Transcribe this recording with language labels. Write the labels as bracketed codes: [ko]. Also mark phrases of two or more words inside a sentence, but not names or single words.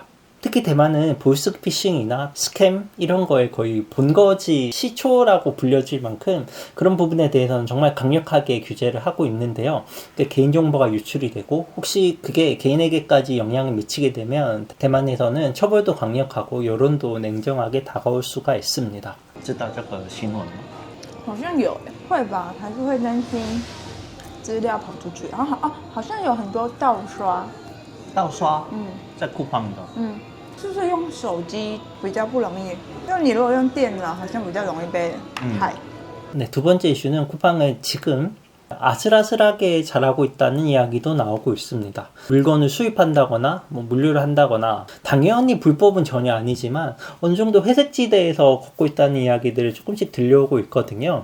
[ko] 특히 대만은 보이스피싱이나 스캠 이런 거에 거의 본거지 시초라고 불려질 만큼 그런 부분에 대해서는 정말 강력하게 규제를 하고 있는데요. 개인정보가 유출이 되고 혹시 그게 개인에게까지 영향을 미치게 되면 대만에서는 처벌도 강력하고 여론도 냉정하게 다가올 수가 있습니다. [zh] 知道这个新闻吗？好像有耶，会吧？还是会担心资料跑出去。然后好像有很多盗刷。盗刷？在쿠팡도。是不是用手机比较不容易？因为你如果用电脑，好像比较容易被害。 [ko] 네, 두 번째 이슈는 쿠팡을 지금 아슬아슬하게 잘하고 있다는 이야기도 나오고 있습니다. 물건을 수입한다거나 물류를 한다거나 당연히 불법은 전혀 아니지만 어느 정도 회색지대에서 걷고 있다는 이야기들을 조금씩 들려오고 있거든요.